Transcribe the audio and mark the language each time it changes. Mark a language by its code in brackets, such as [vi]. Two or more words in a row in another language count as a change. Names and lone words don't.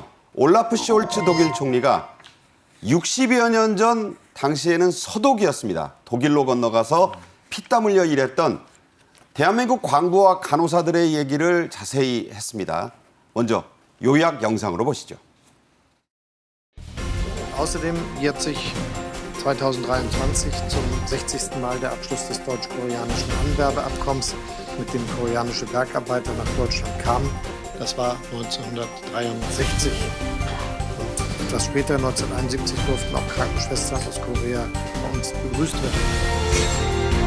[ko] 올라프 숄츠 독일 총리가 60여 년 전 당시에는 서독이었습니다. 독일로 건너가서 피땀 흘려 일했던 대한민국 광부와 간호사들의 얘기를 자세히 했습니다. 먼저 요약 영상으로 보시죠. [de] Außerdem jährt sich 2023 zum 60. Mal der Abschluss des deutsch-koreanischen Anwerbeabkommens, mit dem koreanische Bergarbeiter nach Deutschland kamen. Das war 1963. Und etwas später, 1971, durften auch Krankenschwestern aus Korea bei uns begrüßt werden.